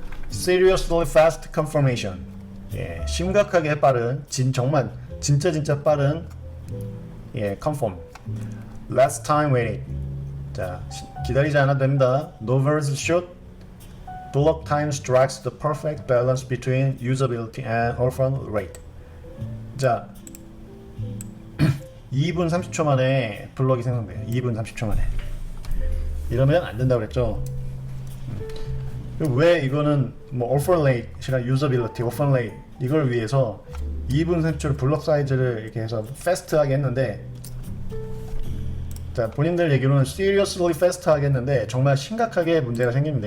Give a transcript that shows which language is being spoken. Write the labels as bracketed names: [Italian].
[English] Seriously fast confirmation. [Korean] 심각하게 빠른, 정말 진짜 빠른 confirm. [English] Less time waiting. [Korean] 자, 기다리지 않아도 됩니다. No verbs should. [English] Block time strikes the perfect balance between usability and orphan rate. [Korean] 자, 2분 30초 만에 블럭이 생성돼요. 2분 30초 만에. 이러면 안 된다고 그랬죠. 왜 이거는 뭐 orphan rate이랑 usability, orphan rate 이걸 위해서 2분 30초를 블럭 사이즈를 이렇게 해서 패스트하게 했는데, 자, 본인들 얘기로는 [English] seriously fast [Korean] 하게 했는데 정말 심각하게 문제가 생깁니다.